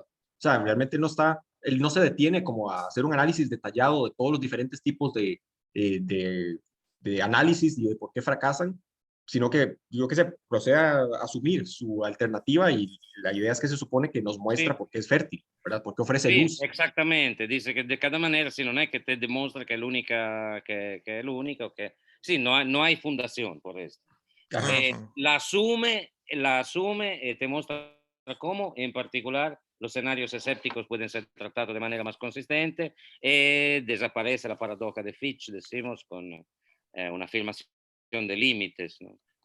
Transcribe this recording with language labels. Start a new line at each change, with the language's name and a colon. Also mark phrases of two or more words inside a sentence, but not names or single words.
Spanish: O sea, realmente no está, él no se detiene como a hacer un análisis detallado de todos los diferentes tipos de, de análisis y de por qué fracasan, sino que yo que se proceda a asumir su alternativa y la idea es que se supone que nos muestra
Italian: Sì,
Spanish: por qué es fértil, ¿verdad? Por qué ofrece
Italian: sì,
Spanish: luz.
Italian: esattamente, dice che di
Spanish: cada manera,
Italian: sì, non è che te dimostra che è l'unica, che è l'unica, o che, sì,
Spanish: no hay fundación por esto. Ajá, Ujú. La asume y te muestra cómo, en particular, los escenarios escépticos pueden ser tratados de manera más consistente y desaparece la paradoja de Fitch, decimos, con una afirmación de límites, ¿no?